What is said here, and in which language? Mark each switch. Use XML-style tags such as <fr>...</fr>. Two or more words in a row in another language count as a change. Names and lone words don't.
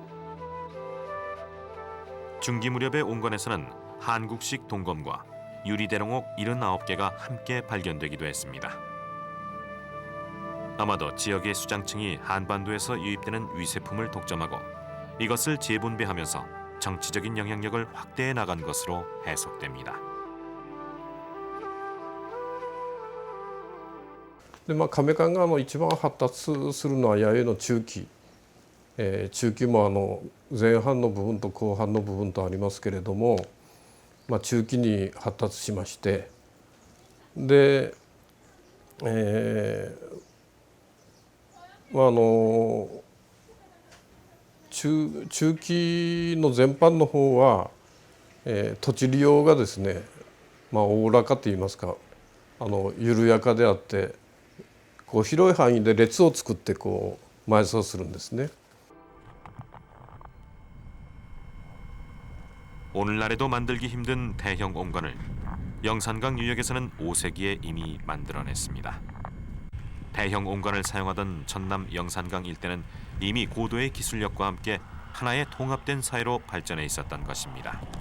<ko>중기 무렵의 옹관에서는 한국식 동검과 유리대롱옥 79개가 함께 발견되기도 했습니다. 아마도 지역의 수장층이 한반도에서 유입되는 위세품을 독점하고 이것을 재분배하면서 정치적인 영향력을 확대해 나간 것으로 해석됩니다.</ko> <ja>で亀館が一番発達するのは弥生の中期、中期も前半の部分と後半の部分とありますけれども、中期に発達しまして、で、中期の全般の方は、土地利用がですね、おおらかといいますか緩やかであって、広い範囲で列を作って埋葬するんですね。</ja> <ko>오늘날에도 만들기 힘든 대형 옹관을 영산강 유역에서는 5세기에 이미 만들어냈습니다. 대형 옹관을 사용하던 전남 영산강 일대는 이미 고도의 기술력과 함께 하나의 통합된 사회로 발전해 있었던 것입니다.</ko>